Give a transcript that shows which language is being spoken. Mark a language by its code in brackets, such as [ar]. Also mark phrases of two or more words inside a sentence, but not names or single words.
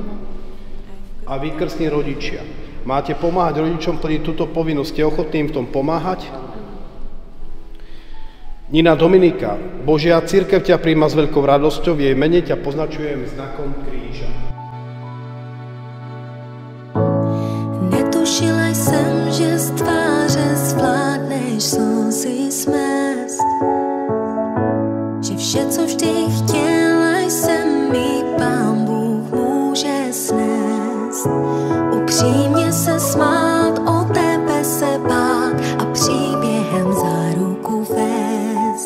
[sk] A vy, krstní rodičia, máte pomáhať rodičom plniť túto povinnosť? Ste ochotní im v tom pomáhať? Nina Dominika, Božia cirkev ťa prijíma s veľkou radosťou, v jej mene ťa poznačujem znakom kríža. [cs] Netušila jsem, že z tváře zvládneš slzy smést, že vše, co vždy chtěla jsem, mi Pán Bůh může snést. Upřímně se smát, o tebe se bát a příběhem za ruku vést.